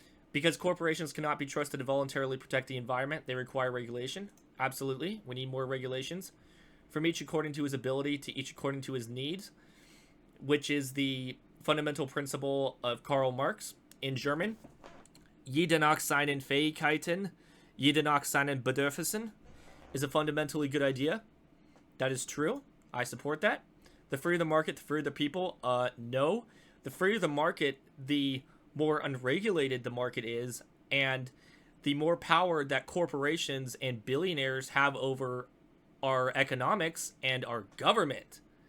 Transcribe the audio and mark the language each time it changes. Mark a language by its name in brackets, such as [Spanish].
[English] Because corporations cannot be trusted to voluntarily protect the environment, they require regulation. Absolutely, we need more regulations. From each according to his ability to each according to his needs, which is the fundamental principle of Karl Marx in German. [German] Jeder nach seinen Fähigkeiten, jeder nach seinen Bedürfnissen [English] is a fundamentally good idea. That is true. I support that. The freer the market, the freer the people. No. The freer the market, the more unregulated the market is, and the more power that corporations and billionaires have over our economics and our government.